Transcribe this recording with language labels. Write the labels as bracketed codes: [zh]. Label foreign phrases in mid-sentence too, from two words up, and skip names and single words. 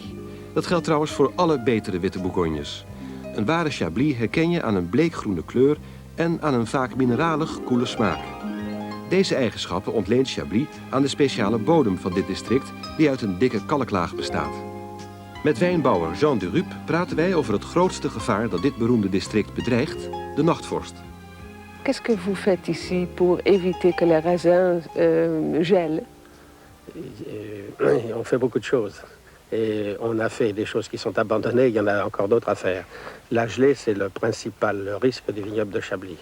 [nl] Dat geldt trouwens voor alle betere witte Bourgognes. Een ware Chablis herken je aan een bleekgroene kleur en aan een vaak mineralig koele smaak. Deze eigenschappen ontleent Chablis aan de speciale bodem van dit district die uit een dikke kalklaag bestaat. Met wijnbouwer Jean Durup praten wij over het grootste gevaar dat dit beroemde district bedreigt, de nachtvorst. [fr] Qu'est-ce que vous faites ici pour éviter que les raisins gèlent? On fait beaucoup de choses. Et on a fait des choses qui sont abandonnées, il y en a encore d'autres à faire. La gelée, c'est le principal risque du vignoble de Chablis.